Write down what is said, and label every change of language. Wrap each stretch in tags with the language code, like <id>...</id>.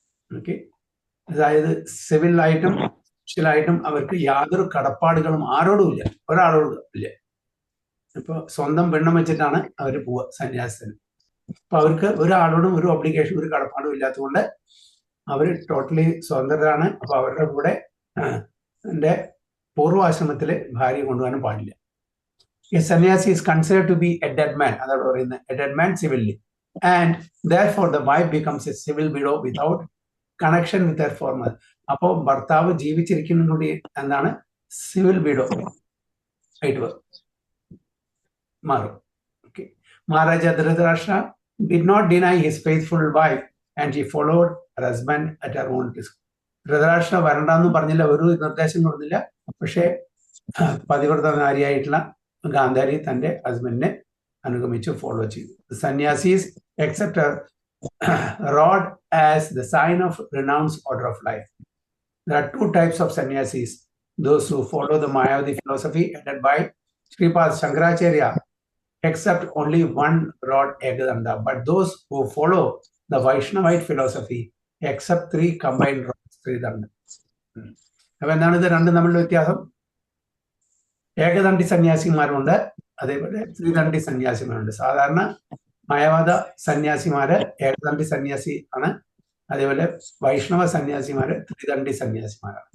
<ml>Okay, അതായത് സിവിലായിട്ടും സോഷ്യലായിട്ടും അവർക്ക് യാതൊരു കടപ്പാടുകളും ആരോടും ഇല്ല, ഒരാളോടും ഇല്ല. ഇപ്പൊ സ്വന്തം പെണ്ണം വെച്ചിട്ടാണ് അവർ പോവുക സന്യാസത്തിന്. അപ്പൊ അവർക്ക് ഒരാളോടും ഒരു ഒബ്ലിഗേഷൻ, ഒരു കടപ്പാടും ഇല്ലാത്തതുകൊണ്ട് അവർ ടോട്ടലി സ്വതന്ത്രരാണ്. അപ്പൊ അവരുടെ കൂടെ എൻ്റെ പൂർവാശ്രമത്തില് ഭാര്യ കൊണ്ടുപോകാനും പാടില്ല.</ml> <en>A sannyasi is considered to be a dead man,</en> <ml>അതാണ് പറയുന്നത്,</ml> <en>a dead man civilly, and therefore the wife becomes a civil widow without connection with her former.</en> <ml>അപ്പോൾ ഭർത്താവ് ജീവിച്ചിരിക്കുന്നതിലൂടെ എന്താണ് സിവിൽ വിഡോ ആയിട്ട് മാറും.</ml> <en>Okay. Maharaja Dhritarashtra did not deny his faithful wife and he followed her husband at her own risk.</en> <ml>Dhritarashtra വരണ്ടെന്ന് പറഞ്ഞില്ല, ഒരു നിർദ്ദേശം കൊടുത്തില്ല. പക്ഷേ പതിവ്രത നാരിയായിട്ടുള്ള ഗാന്ധാരി തന്റെ ഹസ്ബൻഡിനെ അനുഗമിച്ചു ഫോളോ ചെയ്തു.</ml> <en>Sannyasis accept her rod as the sign of renounced order of life. There are two types of sannyasis: those who follow the Mayavadi philosophy headed by Sripad Shankaracharya accept only one rod Ekadanda, but those who follow the Vaishnavite philosophy accept three combined rods Tridanda.</en> <ml>അപ്പൊ എന്താണ് ഇത് രണ്ടും തമ്മിലുള്ള വ്യത്യാസം? ഏകദണ്ഡി സന്യാസിമാരുണ്ട്, അതേപോലെ ത്രിദണ്ഡി സന്യാസിമാരുണ്ട്. സാധാരണ മയവാദ സന്യാസിമാര് ഏകദണ്ഡി സന്യാസി ആണ്, അതേപോലെ വൈഷ്ണവ സന്യാസിമാര് ത്രിദണ്ഡി സന്യാസിമാരാണ്.</ml>